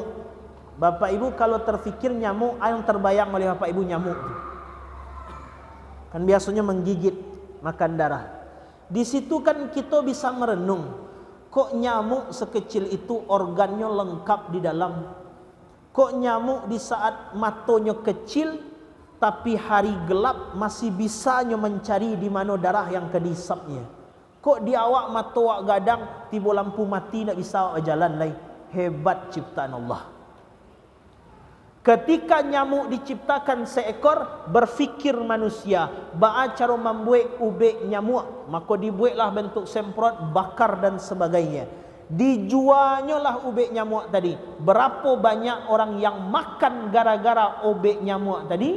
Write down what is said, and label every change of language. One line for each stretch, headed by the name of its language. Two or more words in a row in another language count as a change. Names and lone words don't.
Indonesian: Bapak ibu kalau terfikir nyamuk, yang terbayang oleh bapak ibu nyamuk kan biasanya menggigit, makan darah. Di situ kan kita bisa merenung, kok nyamuk sekecil itu organnya lengkap di dalam. Kok nyamuk di saat matanya kecil tapi hari gelap masih bisanya mencari di mana darah yang kedisapnya.
Minangkabau: Kok di awak mata awak gadang tiba lampu mati tak bisa awak jalan lagi.
Indonesian: Hebat ciptaan Allah. Ketika nyamuk diciptakan seekor, berfikir manusia,
Minangkabau: ba'a cara
Indonesian: membuat ubek nyamuk, maka dibuatlah bentuk semprot, bakar dan sebagainya. Dijualnya lah ubek nyamuk tadi. Berapa banyak orang yang makan gara-gara ubek nyamuk tadi?